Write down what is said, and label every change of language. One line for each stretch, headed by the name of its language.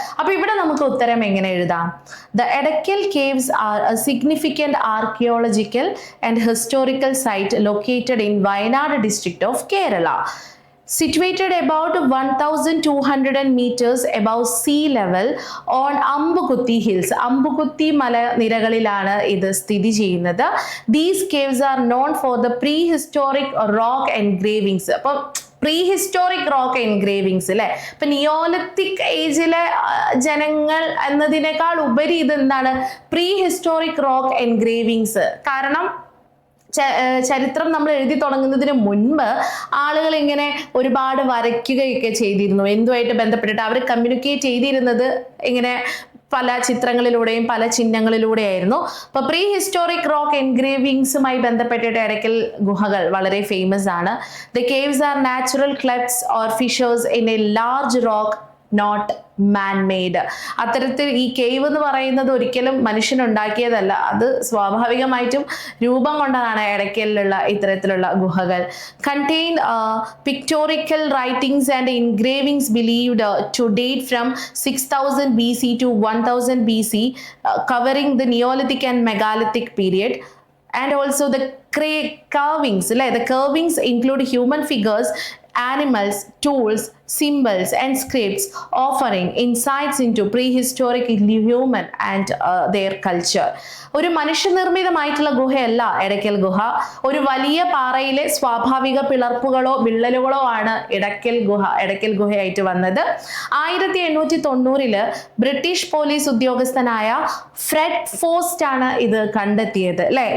Malayalam: അപ്പൊ ഇവിടെ നമുക്ക് ഉത്തരം എങ്ങനെ എഴുതാം?
English: The Edakkal caves are a significant archaeological and historical site located in Wayanad district of Kerala, situated about 1200 meters above sea level on Ambukuthi hills.
Malayalam: Ambukuthi മലനിരകളിലാണ് ഇത് സ്ഥിതി ചെയ്യുന്നത്.
English: These caves are known for the prehistoric rock engravings.
Malayalam: അപ്പം പ്രീ ഹിസ്റ്റോറിക് റോക്ക് എൻഗ്രേവിങ്സ് അല്ലെ, ഇപ്പൊ Neolithic ഏജിലെ ജനങ്ങൾ എന്നതിനേക്കാൾ ഉപരി ഇത് എന്താണ്, പ്രീ ഹിസ്റ്റോറിക് റോക്ക് എൻഗ്രേവിങ്സ്. കാരണം ചരിത്രം നമ്മൾ എഴുതി തുടങ്ങുന്നതിന് മുൻപ് ആളുകൾ ഇങ്ങനെ ഒരുപാട് വരയ്ക്കുകയൊക്കെ ചെയ്തിരുന്നു. എന്തുമായിട്ട് ബന്ധപ്പെട്ടിട്ട് അവർ കമ്മ്യൂണിക്കേറ്റ് ചെയ്തിരുന്നത് ഇങ്ങനെ പല ചിത്രങ്ങളിലൂടെയും പല ചിഹ്നങ്ങളിലൂടെയായിരുന്നു. അപ്പൊ പ്രീ ഹിസ്റ്റോറിക് റോക്ക് എൻഗ്രേവിങ്സുമായി ബന്ധപ്പെട്ടിട്ട് എടക്കൽ ഗുഹകൾ വളരെ ഫേമസ് ആണ്.
English: The caves are natural clefts or fissures in a large rock, not man made.
Malayalam: അത്തരത്തിൽ ഈ കേവ് എന്ന് പറയുന്നത് ഒരിക്കലും മനുഷ്യനുണ്ടാക്കിയതല്ല, അത് സ്വാഭാവികമായിട്ടും രൂപം കൊണ്ടതാണ് എടക്കലിലുള്ള ഇത്തരത്തിലുള്ള ഗുഹകൾ.
English: Contain pictorial writings and engravings believed to date from 6000 BC to 1000 BC, covering the Neolithic and Megalithic period. And also the carvings, the carvings include human figures, animals, tools, symbols and scripts, offering insights into prehistoric human and their culture.
Malayalam: ഒരു മനുഷ്യനിർമ്മിതമായിട്ടുള്ള ഗുഹയല്ല എടക്കൽ ഗുഹ. ഒരു വലിയ പാറയിലെ സ്വാഭാവിക പിളർപ്പുകളോ വിള്ളലുകളോ ആണ് എടക്കൽ ഗുഹയായിട്ട് വന്നത്. 1890 British police ഉദ്യോഗസ്ഥനായ Fred ഫോസ്റ്റ് ആണ് ഇത് കണ്ടെത്തിയത് അല്ലെ.